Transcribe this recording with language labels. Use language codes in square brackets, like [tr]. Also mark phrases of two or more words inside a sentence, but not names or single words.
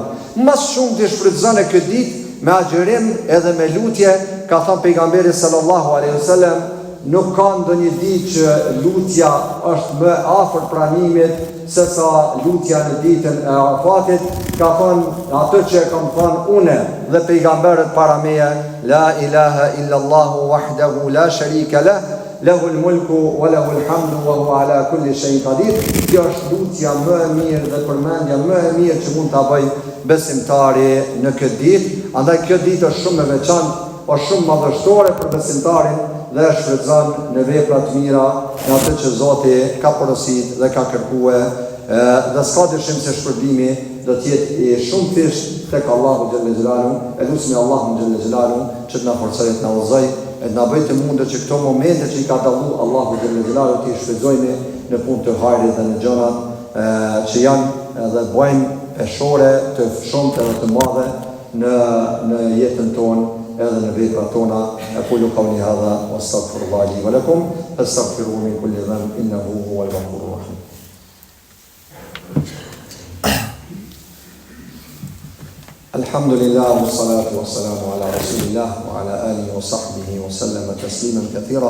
[sq] Më shumë të shfrytëzoni këtë ditë me agjërim edhe me lutje. Ka thënë pejgamberi [ar] صلى الله عليه وسلم, [sq] nuk ka ndonjë ditë që lutja është më afër pranimit se sa lutja në ditën e Arafatit. Ka thënë atë që kam thënë unë dhe pejgamberët para meje, [ar] لا إله إلا الله وحده لا شريك له، له الملك وله الحمد وهو على كل شيء قدير. [sq] Kjo është lutja më e mirë dhe përmendja më e mirë që mund ta bëj besimtari në këtë ditë. Andaj kjo ditë është shumë e veçantë, po shumë madhështore për besimtarin, dhe e shfrytëzon në vepra të mira, në atë që Zoti ka porositë dhe ka kërkuar, dhe s'ka dyshim se shpërbimi do të jetë i shumë thjesht tek Allahu [ar] جل جلاله. [sq] E lutem Allahun [ar] جل جلاله [sq] që të na forcojë të na udhëzoj, e të na bëjë të mundur që këto momente që i ka dallu Allahu [ar] جل جلاله [sq] të i shfrytëzojmë në punë të hajrit dhe në gjërat që janë edhe bëjmë peshore të shumta dhe të mëdha në jetën tonë edhe në veprat tona. [ar] أقول قولي هذا وأستغفر الله لي ولكم فاستغفروه من كل ذنب إنه هو الغفور الرحيم. الحمد لله والصلاة والسلام على رسول الله وعلى آله وصحبه وسلم تسليما كثيرا.